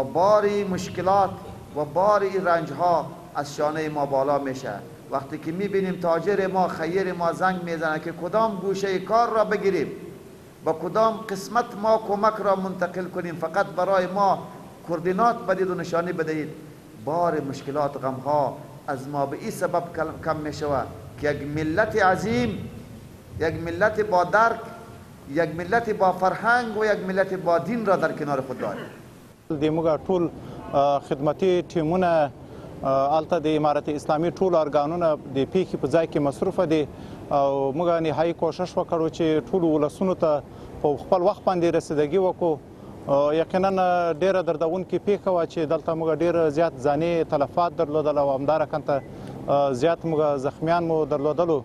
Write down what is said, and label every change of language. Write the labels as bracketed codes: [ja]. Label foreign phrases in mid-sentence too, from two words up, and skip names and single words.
[fa] باری مشکلات و باری رنج ها از شانه ما بالا میشه وقتی که میبینیم تاجر ما خیر ما زنگ میزنه که کدام گوشه کار را بگیریم با کدام قسمت ما کمک را منتقل کنیم فقط برای ما کوردینات بدید و نشانی بدهید بار مشکلات و غم ها از ما به این سبب کم می شود که یک ملت عظیم یک ملت با درک یک ملت با فرهنگ و یک ملت با دین را در کنار خود داریم [ps] دیموږ ټول خدمتي ټیمونه الته د امارت اسلامي ټول ارګانونه د پیښې په ځای کې مصروفه دي او موږ نهایي کوشش وکړو چې ټول ولسونو ته په خپل وخت باندې رسیدګي وکړو یقینا ډېره دردونکې پیښه وه چې دلته موږ ډېر زیات ځاني تلفات درلودل او همدارقنته زیات موږ زخمیان مو درلودلو.